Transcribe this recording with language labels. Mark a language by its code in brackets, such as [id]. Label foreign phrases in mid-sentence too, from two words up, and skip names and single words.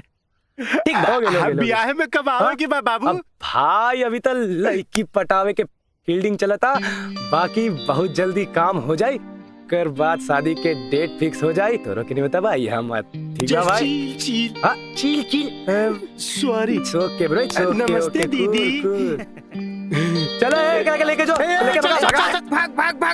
[bho] ठीक बा। हो गए, ब्याह में कब आओगे बाबू? अब भाई अभी तो लड़की पटावे के फील्डिंग चलता, बाकी बहुत जल्दी काम हो जाए, कर बाद शादी के डेट फिक्स हो जाए तो रोके नहीं बता भाई हम। ठीक है भाई। चील चील। हाँ चील चील। सॉरी। [en] It's OK bro, [bho] नमस्ते दीदी। चलो लेके जो, लेके भाग। भाग भाग।